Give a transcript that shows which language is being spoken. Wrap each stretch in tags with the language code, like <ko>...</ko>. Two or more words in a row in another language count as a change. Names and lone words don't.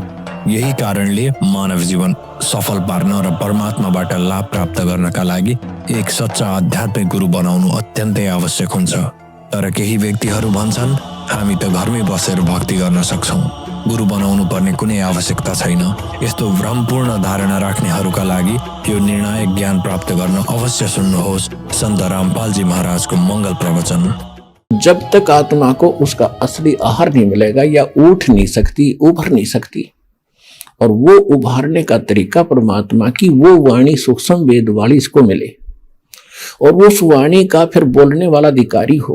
<ne>यही कारणले मानव जीवन सफल पार्न र परमात्माबाट लाभ प्राप्त गर्नका लागि एक सच्चा आध्यात्मिक गुरु बनाउनु अत्यन्तै आवश्यक हुन्छ। तर केही व्यक्तिहरू भन्छन् हामी त घरमै बसेर भक्ति गर्न सक्छौं, गुरु बनाउनु पर्ने कुनै आवश्यकता छैन। यस्तो भ्रमपूर्ण धारणा राख्नेहरूका लागि यो निर्णायक ज्ञान प्राप्त गर्न अवश्य सुन्नुहोस् सन्त रामपालजी महाराजको मंगल प्रवचन।</ne> <hi>जब तक आत्मा को उसका असली आहार नहीं मिलेगा या उठ नहीं सकती, उभर नहीं सकती, और वो उभारने का तरीका परमात्मा की वो वाणी सूक्ष्म वेद वाणी इसको मिले और वो उस वाणी का फिर बोलने वाला अधिकारी हो।</hi>